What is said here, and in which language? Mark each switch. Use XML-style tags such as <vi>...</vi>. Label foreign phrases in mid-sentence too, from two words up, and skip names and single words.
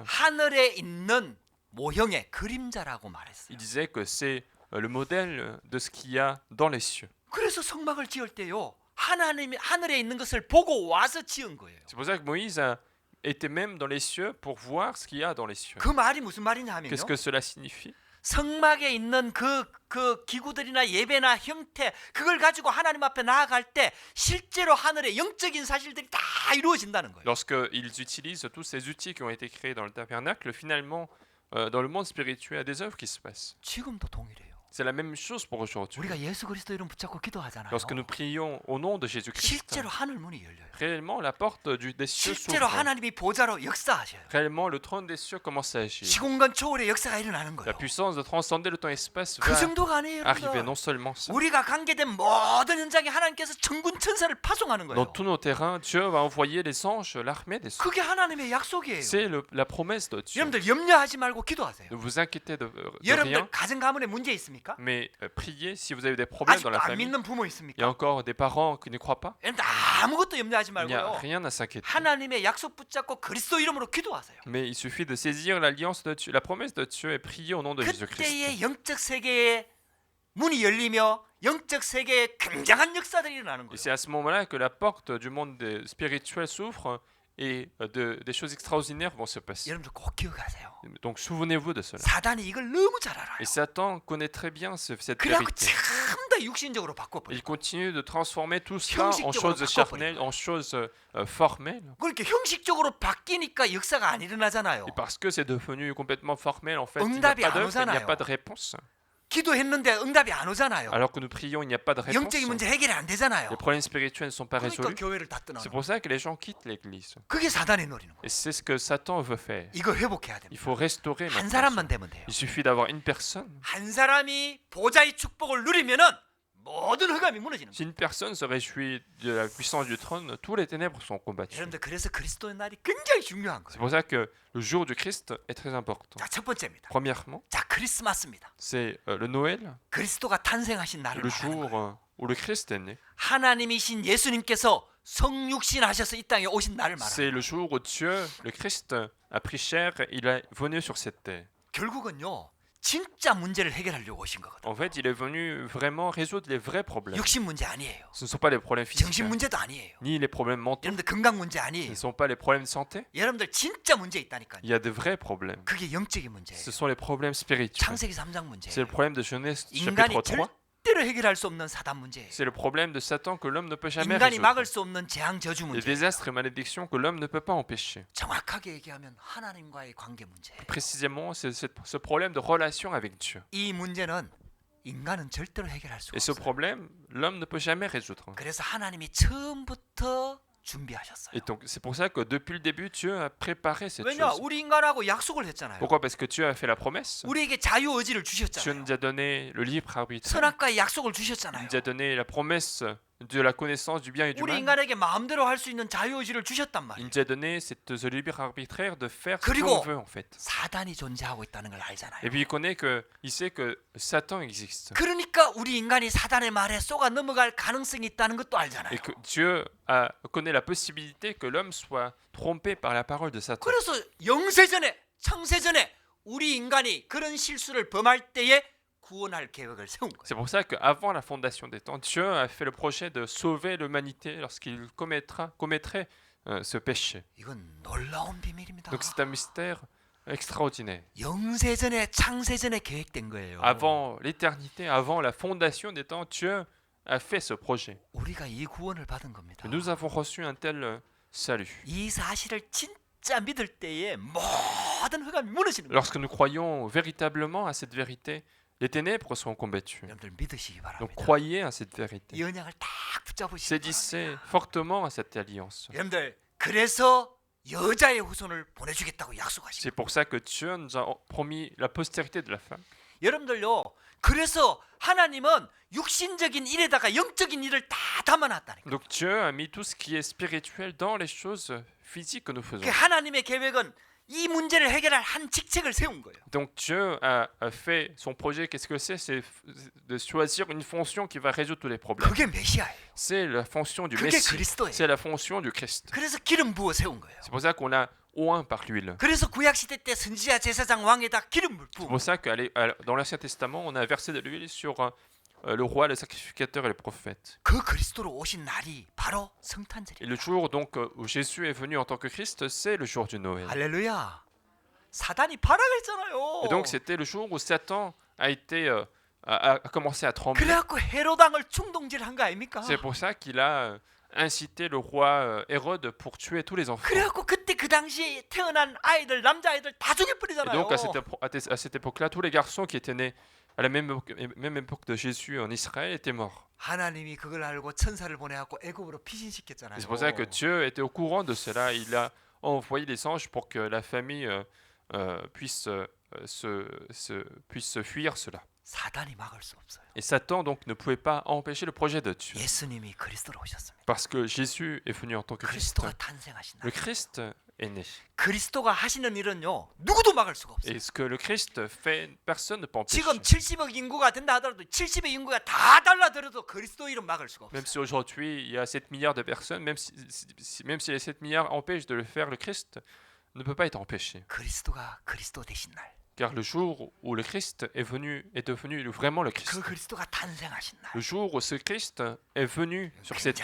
<ko>하늘에 있는 모형의 그림자라고 말했어요.</ko> <fr>il disait que c'est le modèle de ce qu'il y a dans les cieux.</fr> <ko>그래서 성막을 지을 때요 하나님이 하늘에 있는 것을 보고 와서 지은 거예요.</ko> <fr>C'est pour ça que Moïse a été même dans les cieux pour voir ce qu'il y a dans les cieux.</fr> <ko>그 말이 무슨 말이냐 하면요.</ko> <fr>Qu'est-ce que cela signifie?</fr> <ko>성막에 있는 그 기구들이나 예배나 형태 그걸 가지고 하나님 앞에 나아갈 때 실제로 하늘의 영적인 사실들이 다 이루어진다는 거예요.</ko> <fr>Lorsqu'ils utilisent tous ces outils qui ont été créés dans le tabernacle, finalement, dans le monde spirituel, il y a des œuvres qui se passent.</fr> <ko>지금도 동일해요.</ko> <fr>C'est la même chose pour aujourd'hui.</fr> <ko>우리가 예수 그리스도 이름 붙잡고 기도하잖아요.</ko> <fr>Lorsque nous prions au nom de Jésus-Christ,</fr> <ko>실제로 하늘 문이 열려요.</ko> <fr>réellement, la porte des cieux</fr> <ko>실제로</ko> <fr>s'ouvre.</fr> <ko>하나님이 보좌로 역사하셔요.</ko> <fr>Réellement, le trône des cieux commence à agir.</fr> <ko>시공간 초월의 역사가 일어나는</ko> <fr>La</fr> <ko>거예요.</ko> <fr>puissance de transcender le temps-espace</fr> <ko>그</ko> <fr>va</fr> <ko>정도가 아니에요,</ko> <fr>arriver.</fr> <ko>여러분들.</ko> <fr>Non seulement ça.</fr> <ko>우리가 관계된 모든 현장에 하나님께서 천군 천사를 파송하는</ko> <fr>Dans</fr> <ko>거예요.</ko> <fr>tous nos terrains, Dieu va envoyer les anges, l'armée des anges.</fr> <ko>그게 하나님의 약속이에요.</ko> <fr>C'est la promesse de Dieu.</fr> <ko>여러분들 염려하지 말고 기도하세요.</ko> <fr>Ne vous inquiétez de rien,</fr> <ko>여러분들 가정 가문에 문제 있습니까?</ko> <fr>mais priez si vous avez des problèmes dans</fr> <ko>아직도</ko> <fr>la</fr> <ko>안</ko> <fr>famille.</fr> <ko>믿는 부모</ko> <fr>Il y a</fr> <ko>있습니까?</ko> <fr>encore des parents qui ne croient pas.</fr> <ko>여러분들 아무것도 염려하지</ko> <fr>Il n'y a</fr> <ko>말고요.</ko> <fr>rien à s'inquiéter.</fr> <ko>하나님의 약속 붙잡고 그리스도 이름으로 기도하세요.</ko> <fr>Mais il suffit de saisir l'alliance de Dieu, la promesse de Dieu et prier au nom de Jésus-Christ.</fr> <ko>그때의 영적 세계의 문이 열리며 영적 세계에 굉장한 역사들이 일어나는</ko> <fr>Et</fr> <ko>거예요.</ko> <fr>c'est à ce moment-là que la porte du monde spirituel s'ouvre et des choses extraordinaires vont se passer.</fr> <ko>여러분들 꼭 기억하세요.</ko> <fr>Donc souvenez-vous de cela.</fr> <ko>사단이 이걸 너무 잘 알아요.</ko> <fr>Et Satan connaît très bien cette</fr> <ko>그래갖고</ko> <fr>vérité.</fr> <ko>전부 다 육신적으로 바꿔버려요.</ko> <fr>Il continue de transformer tout cela en</fr> <ko>형식적으로</ko> <fr>choses charnelles, en choses formelles.</fr> <ko>그렇게 형식적으로 바뀌니까 역사가 안 일어나잖아요.</ko> <fr>Et parce que c'est devenu complètement formel, en fait, il n'y a</fr> <ko>응답이</ko> <fr>pas</fr> <ko>안</ko> <fr>d'œuvre, il n'y a</fr> <ko>오잖아요.</ko> <fr>pas de réponse.</fr> <ko>기도했는데 응답이 안 오잖아요.</ko> <fr>Alors que nous prions, il n'y a pas de réponse.</fr> <ko>영적인 문제 해결이 안 되잖아요.</ko> <fr>Les problèmes spirituels ne sont pas</fr> <ko>그러니까</ko> <fr>résolus.</fr> <ko>교회를 다</ko> <fr>C'est</fr> <ko>떠나는</ko> <fr>pour ça que les gens quittent l'église.</fr> <ko>그게 사단의 노리는 거예요.</ko> <fr>Et c'est ce que Satan veut faire.</fr> <ko>이거 회복해야</ko> <fr>Il</fr> <ko>됩니다.</ko> <fr>faut restaurer</fr> <ko>한</ko> <fr>maintenant</fr> <ko>사람만</ko> <fr>ça.</fr> <ko>되면 돼요.</ko> <fr>Il suffit d'avoir une personne.</fr> <ko>한 사람이 보좌의 축복을 누리면은 모든 흑암이 무너지는 거예요.</ko> <fr>Si une personne se réjouit de la puissance du trône, tous les ténèbres sont combattues.</fr> <ko>여러분들 그래서 그리스도의 날이 굉장히 중요한</ko> <fr>C'est</fr> <ko>거예요.</ko> <fr>pour ça que le jour du Christ est très important.</fr> <ko>자, 첫 번째입니다.</ko> <fr>Premièrement,</fr> <ko>자, 크리스마스입니다.</ko> <fr>c'est le Noël,</fr> <ko>그리스도가 탄생하신 날을</ko> <fr>le</fr> <ko>말하는</ko> <fr>jour</fr> <ko>거예요.</ko> <fr>où le Christ est né.</fr> <ko>하나님이신 예수님께서 성육신 하셔서 이 땅에 오신 날을 말하는</ko> <fr>C'est</fr> <ko>거예요.</ko> <fr>le jour où Dieu, le Christ, a pris chair, il est venu sur cette terre.</fr> <ko>결국은요. 진짜 문제를 해결하려고 오신 거거든요.</ko> <fr>En fait, il est venu vraiment résoudre les vrais problèmes.</fr> <ko>육신 문제 아니에요.</ko> <fr>Ce ne sont pas les problèmes physiques,</fr> <ko>정신 문제도 아니에요.</ko> <fr>ni les problèmes mentaux.</fr> <ko>여러분들 건강 문제</ko> <fr>Ce</fr> <ko>아니에요.</ko> <fr>ne sont pas les problèmes de santé.</fr> <ko>여러분들 진짜 문제 있다니까요.</ko> <fr>Il y a de vrais problèmes.</fr> <ko>그게 영적인 문제예요.</ko> <fr>Ce sont les problèmes spirituels.</fr> <ko>창세기 3장</ko> <fr>C'est le</fr> <ko>문제예요.</ko> <fr>problème de Genèse</fr> <ko>인간이</ko> <fr>chapitre 3.</fr> <ko>절대로 해결할 수 없는 사단 문제예요.</ko> <fr>C'est le problème de Satan que l'homme ne peut jamais</fr> <ko>인간이 막을</ko> <fr>résoudre.</fr> <ko>수 없는 재앙 저주</ko> <fr>Les</fr> <ko>문제.</ko> <fr>désastres et malédictions que l'homme ne peut pas empêcher.</fr> <ko>정확하게 얘기하면 하나님과의 관계 문제.</ko> <fr>Précisément, c'est ce problème de relation avec Dieu.</fr> <ko>이 문제는 인간은 절대로 해결할 수가</ko> <fr>Et ce</fr> <ko>없어요.</ko> <fr>problème, l'homme ne peut jamais résoudre.</fr> <ko>그래서 하나님이 처음부터 준비하셨어요.</ko> <fr>Et donc, c'est pour ça que depuis le début, Dieu a préparé cette</fr> <ko>왜냐?</ko> <fr>chose.</fr> <ko>우리 인간하고 약속을 했잖아요.</ko> <fr>Pourquoi? Parce que Dieu a fait la promesse.</fr> <ko>우리에게 자유 의지를</ko> <fr>Dieu</fr> <ko>주셨잖아요.</ko> <fr>nous a donné le libre arbitre.</fr> <ko>선악과의 약속을</ko> <fr>Il</fr> <ko>주셨잖아요.</ko> <fr>nous a donné la promesse de la connaissance du bien et du</fr> <ko>우리</ko> <fr>mal.</fr> <ko>인간에게 마음대로 할 수 있는 자유 의지를 주셨단</ko> <fr>Il</fr> <ko>말이에요.</ko> <fr>nous a donné ce libre arbitraire de faire ce</fr> <ko>그리고</ko> <fr>qu'on veut en fait.</fr> <ko>사단이 존재하고 있다는 걸 알잖아요.</ko> <fr>Et puis il sait que Satan existe.</fr> <ko>그러니까 우리 인간이 사단의 말에 쏘가 넘어갈 가능성이 있다는 것도 알잖아요.</ko> <fr>Et que Dieu connaît la possibilité que l'homme soit trompé par la parole de Satan.</fr> <ko>그래서 영세전에 창세전에 우리 인간이 그런 실수를 범할 때에 구원할 계획을 세운 거예요.</ko> <fr>C'est pour ça qu'avant la fondation des temps, Dieu a fait le projet de sauver l'humanité lorsqu'il commettrait ce péché.</fr> <ko>이건 놀라운 비밀입니다.</ko> <fr>Donc c'est un mystère extraordinaire.</fr> <ko>영세전에 창세전에 계획된 거예요.</ko> <fr>Avant l'éternité, avant la fondation des temps, Dieu a fait ce projet.</fr> <ko>우리가 이 구원을 받은 겁니다.</ko> <fr>Et nous avons reçu un tel salut.</fr> <ko>이 사실을 진짜 믿을 때에 모든 흑암이 무너지는 거예요.</ko> <fr>Lorsque nous croyons véritablement à cette vérité, les ténèbres seront combattues.</fr> <ko>여러분들 믿으시기</ko> <fr>Donc</fr> <ko>바랍니다.</ko> <fr>croyez à cette vérité.</fr> <ko>이 언약을 딱 붙잡으시기</ko> <fr>Saisissez</fr> <ko>바랍니다.</ko> <fr>fortement à cette alliance.</fr> <ko>여러분들 그래서 여자의 후손을 보내주겠다고 약속하신</ko> <fr>C'est</fr> <ko>거예요.</ko> <fr>pour ça que Dieu nous a promis la postérité de la femme.</fr> <ko>여러분들요. 그래서 하나님은 육신적인 일에다가 영적인 일을 다 담아놨다니까.</ko> <fr>Donc Dieu a mis tout ce qui est spirituel dans les choses physiques que nous faisons.</fr> <ko>그 하나님의 계획은 이 문제를 해결할 한 직책을 세운 거예요.</ko> <fr>Donc Dieu a fait son projet. Qu'est-ce que c'est? C'est de choisir une fonction qui va résoudre tous les problèmes.</fr> <ko>그게 메시아예요.</ko> <fr>C'est la fonction du</fr> <ko>그게</ko> <fr>Messie.</fr> <ko>그리스도예요.</ko> <fr>C'est la fonction du Christ.</fr> <ko>그래서 기름 부어 세운 거예요.</ko> <fr>C'est pour ça qu'on l'a oint par l'huile.</fr> <ko>그래서 구약 시대 때 선지자 제사장 왕에다 기름을</ko> <fr>C'est</fr> <ko>부은</ko> <fr>pour ça que dans l'Ancien Testament, on a versé de l'huile sur le roi, le sacrificateur et le prophète.</fr> <ko>그 그리스도로 오신 날이 바로</ko> <fr>Et</fr> <ko>성탄절이에요.</ko> <fr>le jour donc où Jésus est venu en tant que Christ, c'est le jour du Noël.</fr> <ko>할렐루야. 사단이 발악했잖아요.</ko> <fr>Et donc c'était le jour où Satan a commencé à trembler.</fr> <ko>그래갖고 헤로당을 충동질한 거 아닙니까?</ko> <fr>C'est pour ça qu'il a incité le roi Hérode pour tuer tous les enfants.</fr> <ko>그래갖고 그때 그 당시에 태어난 아이들 남자 아이들 다</ko> <fr>Et</fr> <ko>죽여버리잖아요.</ko> <fr>donc à cette époque-là, tous les garçons qui étaient nés à la même époque de Jésus en Israël étaient morts.</fr> <ko>하나님이 그걸 알고 천사를 보내갖고 애굽으로 피신시켰잖아요.</ko> <fr>Et c'est pour ça que Dieu était au courant de cela. Il a envoyé les anges pour que la famille puisse fuir cela.</fr> <ko>사단이 막을 수 없어요.</ko> <fr>Et Satan donc ne pouvait pas empêcher le projet de Dieu.</fr> <ko>예수님이 그리스도로 오셨습니다.</ko> <fr>Parce que Jésus est venu en tant que Christ.</fr> <ko>그리스도가 탄생하신</ko> <fr>Le</fr> <ko>날.</ko> <fr>Christ est né.</fr> <ko>그리스도가 하시는 일은요 누구도 막을 수가 없어요.</ko> <fr>Et ce que le Christ fait, personne ne peut empêcher.</fr> <ko>지금 70억 인구가 된다 하더라도 70의 인구가 다 달라들어도 그리스도 일은 막을 수가 없어요.</ko> <fr>Même si aujourd'hui il y a 7 milliards de personnes, même si les 7 milliards empêchent de le faire, le Christ ne peut pas être empêché.</fr> <ko>그리스도가 그리스도 되신 날.</ko> <fr>Car le jour où le Christ est devenu vraiment le Christ,</fr> <ko>그 그리스도가 탄생하신 날.</ko> <fr>le jour où ce Christ est venu sur cette</fr>